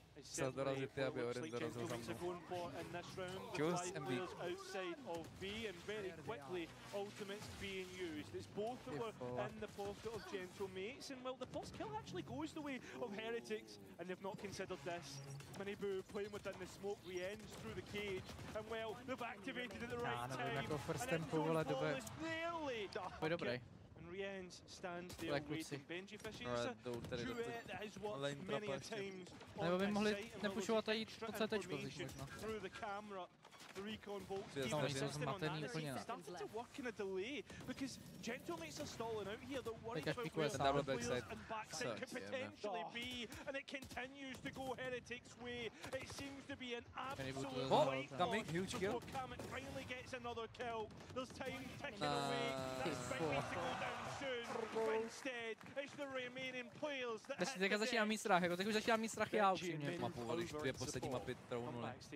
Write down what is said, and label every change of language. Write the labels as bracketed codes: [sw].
[cs] Chtěl dorazit ty, aby Orim dorazil za mnou. [en] Choose MB. Outside of B and very quickly ultimates being used. It's both that were in the pocket of Gentlemates, and well, the first kill actually goes the way of Heretics, and they've not considered this. MINNY playing within the smoke re-ends through the cage, and well, they've activated at the right time. [cs] Jako [en] first tempo, [cs] vole, dobré. To je dobrý. [en] Riens stands there waiting. Benji fishing is a duet that has worked many a times. [cs] Nebo by mohli nepušovat a jít po CTčko možná. [en] Through the camera, the recon bolts. [cs] Tam jsou zmatený úplně. [en] Starting to work in a delay because Gentlemates are stalling out here. They're worried about where double backside and backside could potentially be, and it continues to go Heretics' way. It seems to be an absolute coming huge kill. Kamek finally gets another kill. There's time ticking away. That's Benji to go down soon. But instead, it's the remaining players that hit [cs] teďka začínám mít strach, jako teď už začínám mít strach já upřímně. Mapovali už 2 poslední mapy trvnuli.